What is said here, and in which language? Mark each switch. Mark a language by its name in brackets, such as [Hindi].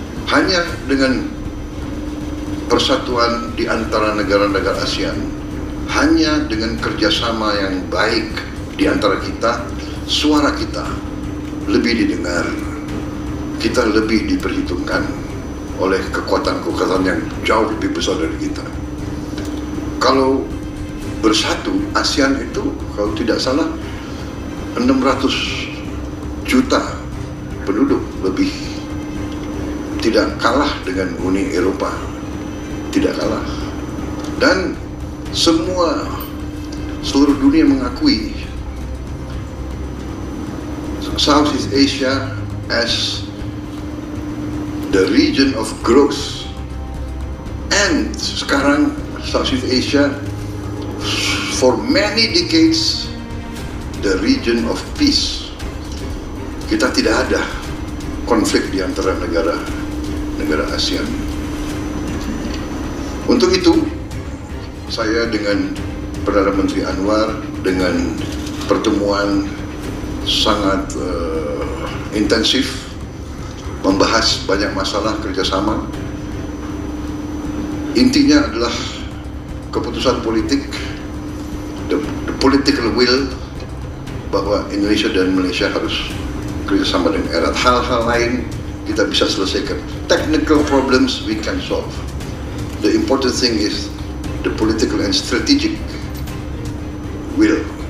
[Indonesian] Hanya dengan persatuan di antara negara-negara ASEAN, hanya dengan kerjasama yang baik di antara kita, suara kita lebih didengar, kita lebih diperhitungkan oleh kekuatan-kekuatan yang jauh lebih besar dari kita. Kalau bersatu, ASEAN itu kalau tidak salah 600 juta penduduk lebih, tidak kalah dengan Uni Eropa, tidak kalah. Dan seluruh dunia mengakui [English] Southeast Asia as the region of growth, and sekarang Southeast Asia for many decades the region of peace. [Indonesian] Kita tidak ada konflik di antara negara ASEAN. Untuk itu, saya dengan Perdana Menteri Anwar dengan pertemuan sangat intensif membahas banyak masalah kerjasama. Intinya adalah keputusan politik, [English] the political will, [Indonesian] bahwa Indonesia dan Malaysia harus kerjasama dengan erat. Hal-hal lain kita bisa selesaikan. [English] Technical problems we can solve. The important thing is the political and strategic will.